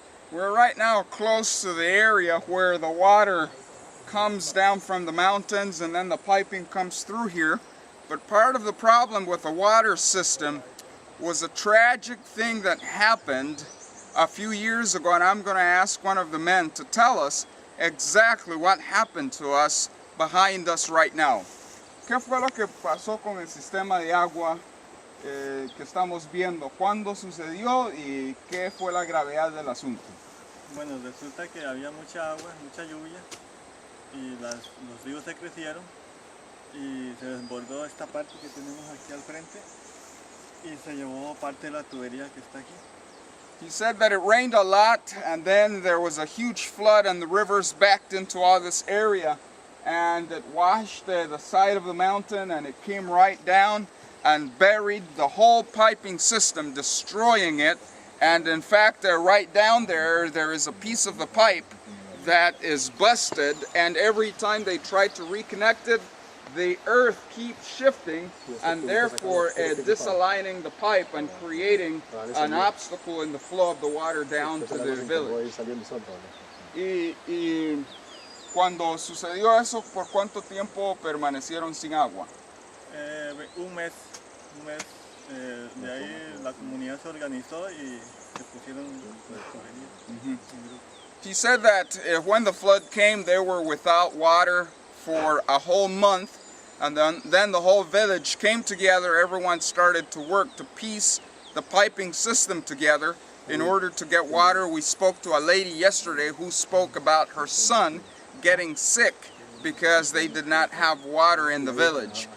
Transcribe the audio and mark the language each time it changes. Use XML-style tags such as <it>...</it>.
<en>We're right now close to the area where the water comes down from the mountains and then the piping comes through here. But part of the problem with the water system was a tragic thing that happened a few years ago, and I'm going to ask one of the men to tell us exactly what happened to us behind us right now.</en> <es>¿Qué fue lo que pasó con el sistema de agua que estamos viendo? ¿Cuándo sucedió y qué fue la gravedad del asunto? Bueno, resulta que había mucha agua, mucha lluvia y los ríos se crecieron y se desbordó esta parte que tenemos aquí al frente y se llevó parte de la tubería que está aquí.</es> <en>He said that it rained a lot, and then there was a huge flood, and the rivers backed into all this area, and it washed the side of the mountain, and it came right down and buried the whole piping system, destroying it. And in fact, right down there, there is a piece of the pipe that is busted, and every time they try to reconnect it, the earth keeps shifting and therefore disaligning the pipe and creating an obstacle in the flow of the water down to the village.</en> <es>Y cuando sucedió eso, ¿por cuánto tiempo permanecieron sin agua? Un mes, de ahí la comunidad se organizó y se pusieron las tuberías.</es> <en>He said that when the flood came, they were without water for a whole month, and then the whole village came together. Everyone started to work to piece the piping system together in order to get water. We spoke to a lady yesterday who spoke about her son getting sick because they did not have water in the village.</en>